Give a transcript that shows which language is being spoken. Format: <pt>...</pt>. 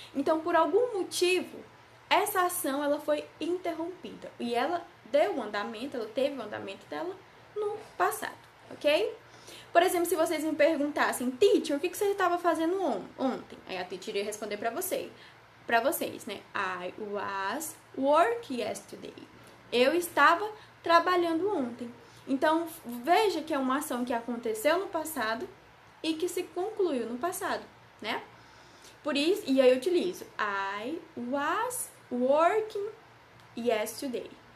<pt>Então, por algum motivo, essa ação ela foi interrompida. E ela teve o andamento dela no passado, ok? Por exemplo, se vocês me perguntassem, teacher, o que você estava fazendo ontem? Aí a teacher iria responder para vocês, né?</pt> <en>I was working yesterday.</en> <pt>Eu estava trabalhando ontem. Então, veja que é uma ação que aconteceu no passado e que se concluiu no passado, né? Por isso, e aí eu utilizo</pt> <en>I was working yesterday.</en>